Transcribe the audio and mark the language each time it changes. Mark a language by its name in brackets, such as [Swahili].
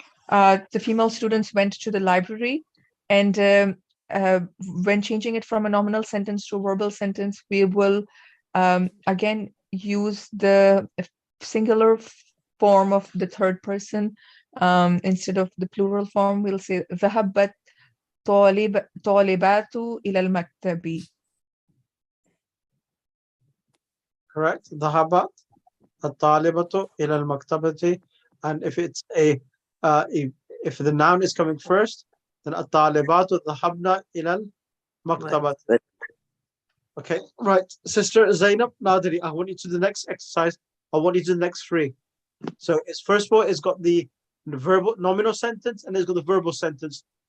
[English] The female students went to the library, and when changing it from a nominal sentence to a verbal sentence, we will again use the singular form of the third person instead of the plural form. We'll say [Arabic] ذهبت طالبات إلى المكتب. [English] Correct. [Arabic] ذهبت الطالبة إلى المكتبة. [English] And if it's if the noun is coming first, then [Arabic] الطالبات ذهبنا إلى المكتبة. [English] Okay, right. Sister Zainab Nadiri, I want you to do the next exercise. I want you to do the next 3. So it's first of all, it's got the verbal nominal sentence and it's got the verbal sentence.